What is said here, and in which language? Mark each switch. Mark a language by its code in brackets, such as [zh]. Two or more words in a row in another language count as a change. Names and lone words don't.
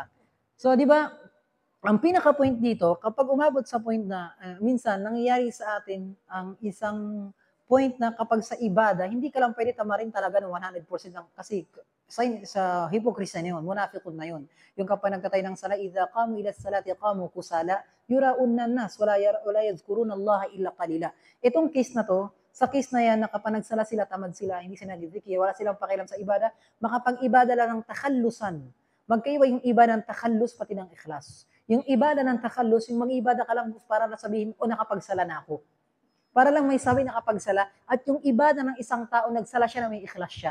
[tl] So, di ba, ang pinaka-point dito, kapag umabot sa point na, minsan, nangyayari sa atin ang isang point na kapag sa ibada, hindi ka lang pwede tamarin talaga ng 100% lang, kasi sa hypocrisy na yun, munafiqun na yun. Yung kapag nagtatay ng sala, [ar] إذا قاموا إلى الصلاة قاموا كسالى يراؤون الناس ولا يذكرون الله إلا قليلا. [tl] Itong case na to, sa case na yan, na kapag nagsala sila, tamad sila, hindi sila nagdidikir, wala silang pakialam sa ibada, makapag-ibada lang ng takhallusan. Magkaiba yung iba ng takhallus pati ng ikhlas. Yung ibada ng takhallus, yung mag-ibada ka lang para nasabihin, o nakapagsala na ako. Para lang may sabi nakapagsala, at yung ibada ng isang tao, nagsala siya na may ikhlas siya.